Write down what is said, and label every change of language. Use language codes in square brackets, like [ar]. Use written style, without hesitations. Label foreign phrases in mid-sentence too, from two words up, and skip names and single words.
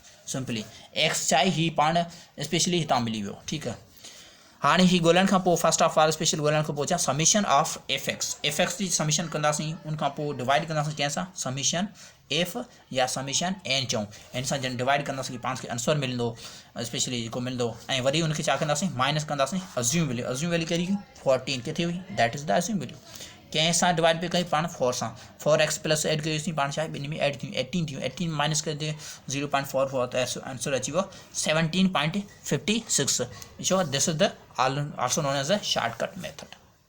[sd] सिंपली एक्स छा आहे ही पाण स्पेशली हितां मिली वियो ठीकु आहे। हाँ ही ॻोल्हण खां पोइ [en] first of all [sd] स्पेशल ॻोल्हण खां पोइ छा [en] summation of f x [sd] जी समीशन कंदासीं उन खां पोइ डिवाइड कंदासीं कंहिंसां [en] summation f [sd] या [en] summation n [sd] चऊं एन सां जन डिवाइड कंदासीं पाण खे आंसर मिलंदो स्पेशली जेको मिलंदो ऐं वरी उनखे छा कंदासीं माइनस कंदासीं [en] assumed value [sd] कहिड़ी हुई 14 किथे हुई [en] that is the assumed value [sd] कंहिं सां डिवाइड पे कई पाण 4 सां 4x प्लस एड कयोसीं पाण छा आहे ॿिन्ही में एड थियूं 18 थियूं 18 माइनस करे 0.44 त आंसर अची वियो 17.56 [en] so this is the also known as a shortcut method.